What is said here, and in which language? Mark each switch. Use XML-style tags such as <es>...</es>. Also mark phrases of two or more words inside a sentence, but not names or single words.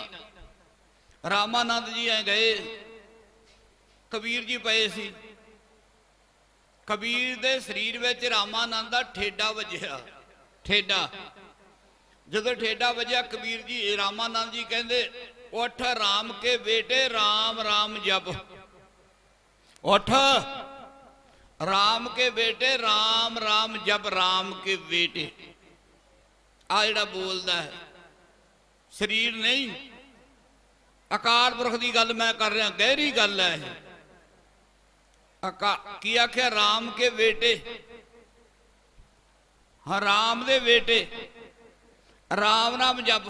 <pa>ਰਾਮਾਨੰਦ ਜੀ ਐ ਗਏ, ਕਬੀਰ ਜੀ ਪਏ ਸੀ। ਕਬੀਰ ਦੇ ਸ਼ਰੀਰ ਵਿਚ ਰਾਮਾਨੰਦ ਦਾ ਠੇਡਾ ਵਜਿਆ। ਠੇਡਾ ਜਦੋਂ ਠੇਡਾ ਵਜਿਆ, ਕਬੀਰ ਜੀ ਰਾਮਾਨੰਦ ਜੀ ਕਹਿੰਦੇ</pa> <hi>उठ राम के बेटे राम राम जप। उठ राम के बेटे राम राम जप। राम के बेटे</hi> <pa>ਆ ਜਿਹੜਾ ਬੋਲਦਾ ਹੈ, ਸ਼ਰੀਰ ਨਹੀਂ ਅਕਾਲ ਪੁਰਖ ਕੀ ਗੱਲ ਮੈਂ ਕਰ ਰਿਹਾ, ਗਹਿਰੀ ਗੱਲ ਹੈ। ਕੀ ਆਖਿਆ?</pa> <hi>राम के बेटे।</hi> <pa>ਹਾਂ ਰਾਮ ਦੇ ਬੇਟੇ ਰਾਮ ਨਾਮ ਜਪ।</pa>